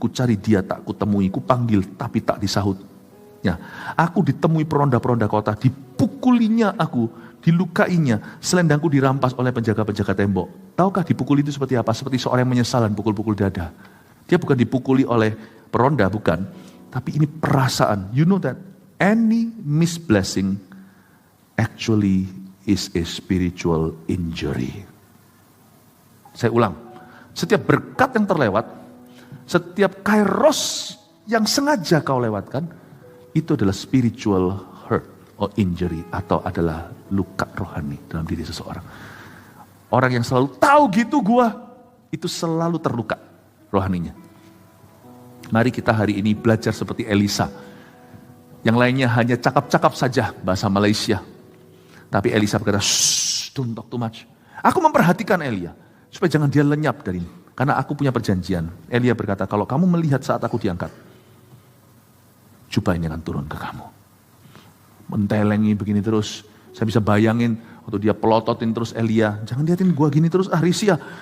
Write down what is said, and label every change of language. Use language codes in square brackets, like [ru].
[id] Ku cari dia tak kutemui, ku panggil tapi tak disahut. Ya, aku ditemui peronda-peronda kota, dipukulinya aku, dilukainya, selendangku dirampas oleh penjaga-penjaga tembok. Tahukah dipukuli itu seperti apa? Seperti seorang yang menyesal dan pukul-pukul dada. Dia bukan dipukuli oleh peronda, bukan. Tapi ini perasaan. [en] You know that any misblessing actually is a spiritual injury. [id] Saya ulang, setiap berkat yang terlewat, setiap kairos yang sengaja kau lewatkan, itu adalah [en] spiritual hurt or injury, [id] atau adalah luka rohani dalam diri seseorang. Orang yang selalu tahu gitu gua, itu selalu terluka rohaninya. Mari kita hari ini belajar seperti Elisa. Yang lainnya hanya cakap-cakap saja bahasa Malaysia. Tapi Elisa berkata, shh, [en] don't talk too much. [id] Aku memperhatikan Elia, supaya jangan dia lenyap dari ini. Karena aku punya perjanjian. Elia berkata, kalau kamu melihat saat aku diangkat, jubah ini akan turun ke kamu. Mentelengi begini terus. Saya bisa bayangin, waktu dia pelototin terus Elia, jangan liatin gua gini terus, risih ya.